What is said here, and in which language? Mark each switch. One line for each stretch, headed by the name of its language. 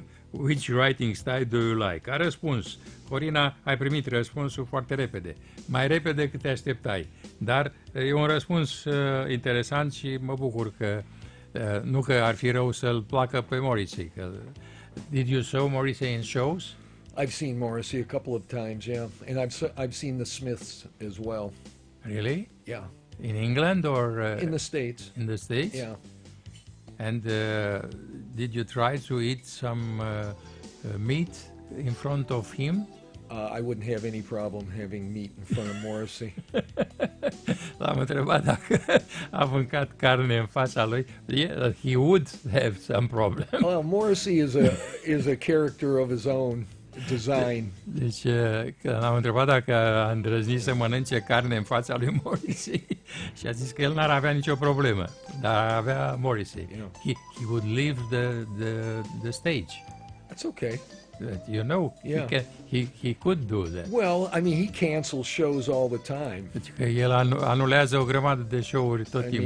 English: Which writing style do you like?
Romanian: A răspuns. Corina, ai primit răspunsul foarte repede. Mai repede decât te așteptai. Dar e un răspuns interesant și mă bucur că nu că ar fi rău să-l placă pe Morrissey.
English: Did you see Morrissey in shows? I've seen Morrissey a couple of times, yeah. And I've seen the Smiths as well. Really? Yeah. In England or? In the States. In the States? Yeah. And did you try to eat some meat in front of him? I wouldn't have any problem having meat in front of Morrissey.
Romanian: L-am întrebat dacă a mâncat carne în fața lui.
English: Yeah, he would have some problem. Well, Morrissey is a character of his own design.
Romanian: Deci, l-am întrebat dacă a îndrăznit să mănânce carne în fața lui Morrissey și a zis că el n-ar avea nicio problemă, dar avea Morrissey.
English: You know. He would leave the stage. That's okay. You know, yeah. he could do that. Well, I mean, he cancels shows all the time.
Romanian: El anulează o grămadă de show-uri tot timpul.